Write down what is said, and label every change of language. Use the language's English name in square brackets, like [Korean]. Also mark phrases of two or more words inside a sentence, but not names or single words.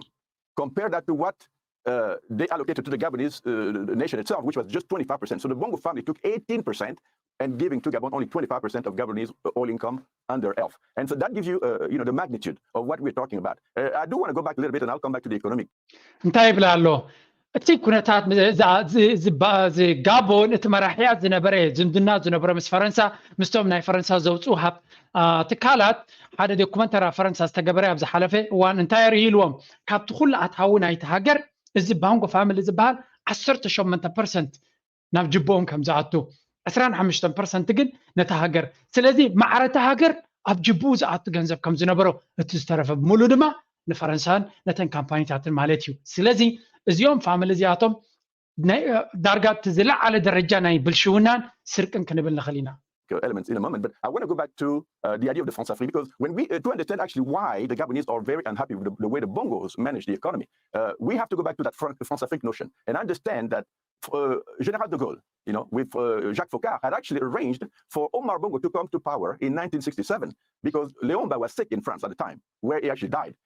[English] Compare that to what they allocated to the Gabonese nation itself, which was just 25%. So the Bongo family took 18% and giving to Gabon only 25% of Gabonese oil income under ELF. And so that gives you, the magnitude of what we're talking about. I do want to go back a little bit, and I'll come back to the economic. [Tigrinya] እንታይ ብላ ኣሎ እቲ ኩነታት ጋቦን እቲ መራሕያት ዝነበረ ዝምድና ዝነበረ ምስ ፈረንሳ ምስቶም ናይ ፈረንሳ ዘውፁ ትካላት ሓደ ዶኩመንተሪ ፈረንሳ ዝተገበረ ኣብ ዝሓለፈ እዋን እንታይ ርኢልዎም ካብቲ ኩሉ ኣታዊ ናይቲ ሃገር እዚ ባንጎ ፋሚሊ ዝበሃል 18% ናብ ጅቦኦም ከም ዝኣቱ 25% ግን ነታ ሃገር ስለዚ ማዕረታ ሃገር ኣብ ጅቡኡ ዝኣቱ ገንዘብ ከም ዝነበሮ እቲ ዝተረፈ ሙሉ ድማ ንፈረንሳን ነተን ካምፓኒታትን ማለት እዩ ስለዚ እዚኦም ፋሚሊ እዚኣቶም ዳርጋ ዝለዓለ ደረጃ ናይ ብልሽውናን ስርቅን ክንብል ንኽእል ኢና [English] elements in a moment, but I want to go back to the idea of the France-Afrique, because when we to understand actually why the Gabonese are very unhappy with the way the Bongos manage the economy, we have to go back to that France-Afrique notion and understand that General de Gaulle, with Jacques Foccart, had actually arranged for Omar Bongo to come to power in 1967 because Léon was sick in France at the time, where he actually died.